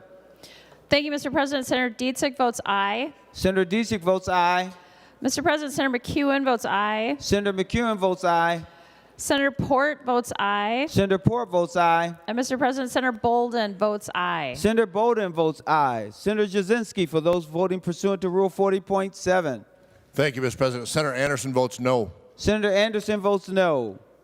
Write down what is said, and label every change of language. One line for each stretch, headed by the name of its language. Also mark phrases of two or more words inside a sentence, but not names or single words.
English: Thank you, Mr. President. Senator Dietzig votes aye. Senator Dietzig votes aye. Mr. President, Senator McEwen votes aye. Senator McEwen votes aye. Senator Port votes aye. Senator Port votes aye. And Mr. President, Senator Bolden votes aye. Senator Bolden votes aye. Senator Jasinski, for those voting pursuant to Rule 40.7. Thank you, Mr. President. Senator Anderson votes no. Senator Anderson votes no.